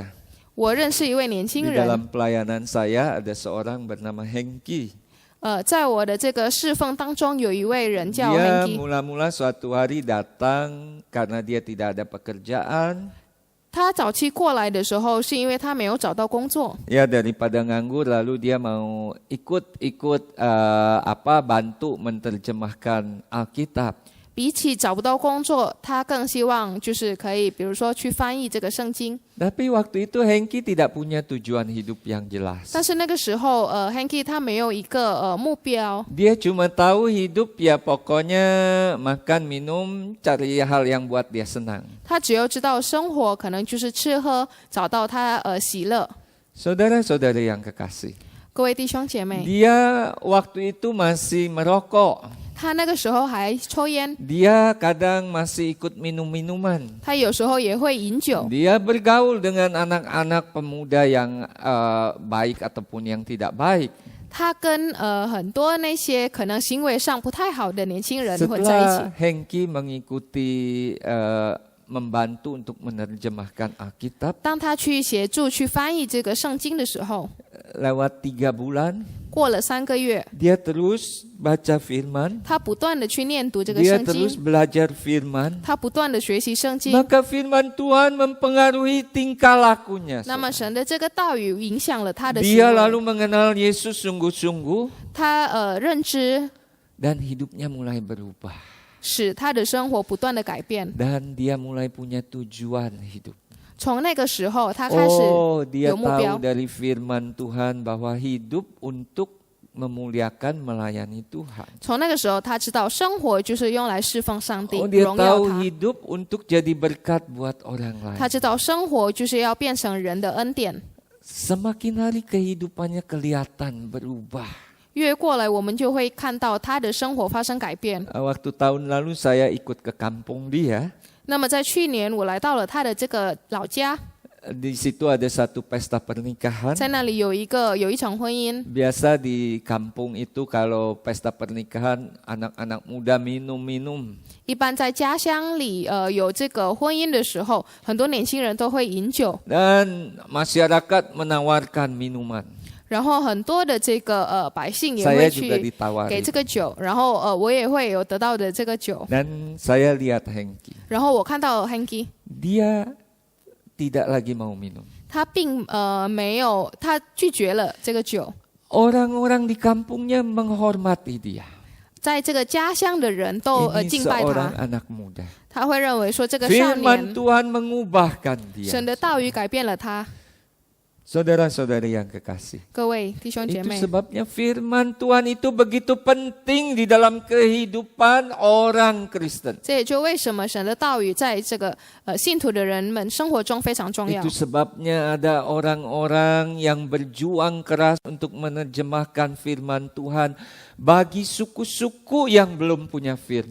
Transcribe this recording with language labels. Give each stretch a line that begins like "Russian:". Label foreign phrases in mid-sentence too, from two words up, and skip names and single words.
Chinese: 我认识一位年轻
Indonesian: Di
Chinese: 人，
Indonesian: dalam pelayanan saya ada seorang bernama Hengki.
Chinese: 在我的这个侍奉当中，有一位人叫
Indonesian: Dia
Chinese: Henki，
Indonesian: mula-mula suatu hari datang karena dia tidak ada pekerjaan.
Chinese: 他早期过来的时候，是因为他没有找到工作，
Indonesian: Ya daripada nganggur lalu dia mau ikut bantu menerjemahkan Alkitab.
Chinese: 比起找不到工作，他更希望就是可以，比如说去翻译这个圣经。
Indonesian: Tapi waktu itu Hengki tidak punya tujuan hidup yang jelas.
Chinese: 但是那个时候，Hanky 他没有一个目标，
Indonesian: Dia cuma tahu hidup ya pokoknya makan minum cari hal yang buat dia senang.
Chinese: 他只要知道生活可能就是吃喝，找到他喜乐。
Indonesian: Saudara-saudari yang kekasih,
Chinese: 各位弟兄姐妹，
Indonesian: dia waktu itu masih merokok.
Chinese: 他那个时候还抽烟，
Indonesian: Dia kadang masih ikut minum-minuman.
Chinese: 他有时候也会饮酒，
Indonesian: Dia bergaul dengan anak-anak pemuda yang baik ataupun yang tidak baik.
Chinese: 他跟很多那些可能行为上不太好的年轻人混在一起。
Indonesian: Setelah Hengki mengikuti membantu untuk menerjemahkan Alkitab,
Chinese: 当他去协助去翻译这个圣经的时候，
Indonesian: lewat 3 bulan
Chinese: 过了3个月，
Indonesian: dia terus baca firman,
Chinese: 他不断的去念读这个
Indonesian: dia
Chinese: 圣
Indonesian: terus
Chinese: 经，
Indonesian: belajar firman.
Chinese: 他不断的学习圣经。
Indonesian: Maka firman Tuhan mempengaruhi tingkah lakunya.
Chinese: 那么神的这个道语影响了他的行
Indonesian: Dia
Chinese: 为，
Indonesian: lalu mengenal Yesus sungguh-sungguh
Chinese: 他认知
Indonesian: dan hidupnya mulai berubah.
Chinese: 使他的生活不断的改变。
Indonesian: Dan dia mulai punya tujuan hidup.
Chinese: 从那个时候，他开始
Indonesian: Dia
Chinese: 有目标
Indonesian: tahu。dari firman Tuhan bahwa hidup untuk memuliakan melayani Tuhan.
Chinese: 从那个时候，他知道生活就是用来侍奉上帝、
Indonesian: Dia
Chinese: 荣耀
Indonesian: tahu
Chinese: 他。
Indonesian: hidup untuk jadi berkat buat orang lain.
Chinese: 他知道生活就是要变成人的恩典。
Indonesian: Semakin hari kehidupannya kelihatan berubah.
Chinese: 越过来，我们就会看到他的生活发生改变。
Indonesian: Waktu tahun lalu saya ikut ke kampung dia.
Chinese: 那么在去年，我来到了他的这个老家，
Indonesian: Di situ ada satu pesta pernikahan.
Chinese: 在那里有一场婚姻。
Indonesian: Biasa di kampung itu kalau pesta pernikahan anak-anak muda minum-minum.
Chinese: 一般在家乡里，有这个婚姻的时候，很多年轻人都会饮酒，
Indonesian: Dan masyarakat menawarkan minuman.
Chinese: 然后很多的这个百姓也
Indonesian: Saya
Chinese: 会
Indonesian: juga
Chinese: 去
Indonesian: ditawarin.
Chinese: 给这个酒，然后我也会有得到的这个酒。
Indonesian: Dan saya lihat Hengki.
Chinese: 然后我看到 Hanky，
Indonesian: Dia tidak lagi mau minum.
Chinese: 他并没有，他拒绝了这个酒。
Indonesian: Orang-orang di kampungnya menghormati dia.
Chinese: 在这个家乡的人都
Indonesian: Ini
Chinese: 敬拜
Indonesian: seorang
Chinese: 他，
Indonesian: anak muda.
Chinese: 他会认为说这个少
Indonesian: Firman
Chinese: 年，
Indonesian: Tuhan mengubahkan dia.
Chinese: 神的道语改变了他。
Indonesian: Saudara-saudari yang kekasih.
Chinese: 各位弟兄姐
Indonesian: Itu
Chinese: 妹，
Indonesian: sebabnya firman Tuhan itu begitu penting di dalam kehidupan orang Kristen.
Chinese: 这也就为什么神的道语在这个信徒的人们生活中非常重要
Indonesian: Itu。sebabnya ada orang-orang yang berjuang keras untuk menerjemahkan firman Tuhan bagi suku-suku yang belum punya firman